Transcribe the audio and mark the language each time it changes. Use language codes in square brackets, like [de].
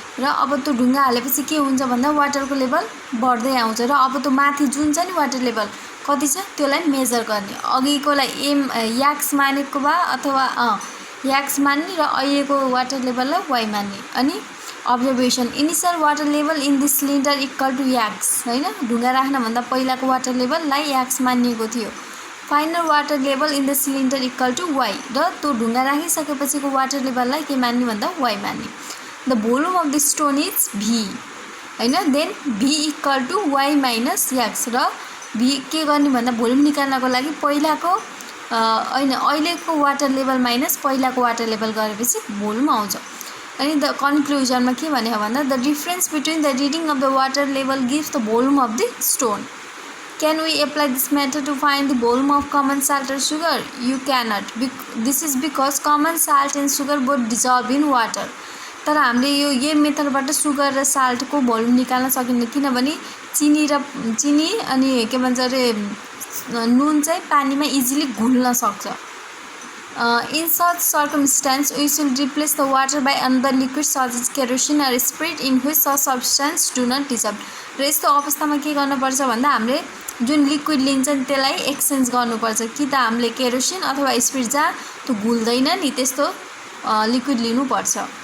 [ne] र अब त्यो ढुङ्गा हालेपछि के हुन्छ भन्दा वाटरको लेभल बढ्दै आउँछ र अब त्यो माथि जुन छ नि वाटर लेभल कति छ त्यसलाई मेजर गर्ने। अघिकोलाई एम याक्स मानेको भए अथवा याक्स मान्ने र अहिलेको वाटर लेभललाई वाइ मान्ने। [en] अनि observation initial water level in the cylinder equal to X हैन। [ne] ढुङ्गा राख्नभन्दा पहिलाको वाटर लेभललाई याक्स मानिएको थियो। [en] final water level in the cylinder equal to Y [ne] र त्यो ढुङ्गा राखिसकेपछिको वाटर लेभललाई के मान्ने भन्दा वाइ मान्ने। [en] The volume of the stone is V हैन। Then V equal to Y minus X. [ne] र भी के गर्ने भन्दा भोल्युम निकाल्नको लागि पहिलाको हैन अहिलेको वाटर लेभल माइनस पहिलाको वाटर लेभल गरेपछि भोल्युम आउँछ। अनि द कन्क्लुजनमा के भने भन्दा [en] The difference between the reading of the water level gives the volume of the stone. Can we apply this method to find the volume of common salt or sugar? You cannot. This is because common salt and sugar both dissolve in water. [ne] तर हामीले यो मेथडबाट sugar र साल्टको volume निकाल्न सकिन्न किनभने चिनी अनि के भन्छ रे नुन चाहिँ पानीमा इजिली घुल्न सक्छ। [en] In such circumstance, we should replace the water by another liquid such as kerosene or spirit in which such substance do not dissolve. [ne] र यस्तो अवस्थामा के गर्नुपर्छ भन्दा हामीले जुन लिक्विड लिन्छ नि त्यसलाई एक्सचेन्ज गर्नुपर्छ कि त हामीले केरोसिन अथवा स्पिरिट जहाँ त्यो घुल्दैन नि त्यस्तो लिक्विड लिनुपर्छ।